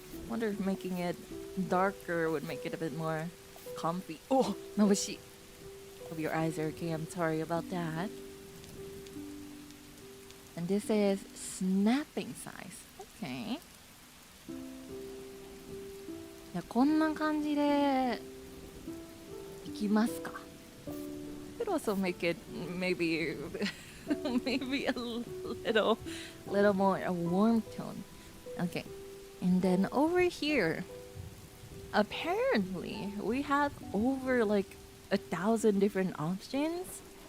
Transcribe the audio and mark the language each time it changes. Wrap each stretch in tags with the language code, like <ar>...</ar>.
<en>Wonder if making it darker would make it a bit more comfy. Oh,</en> <ja>mabushi.</ja> <en>Hope your eyes are okay. I'm sorry about that. And this is snapping size. Okay.</en> <ja>じゃあこんな感じでいきますか。</ja> <en>Could also make it maybe maybe a little more a warm tone. Okay. And then over here, apparently we have over like 1,000 different options.</en>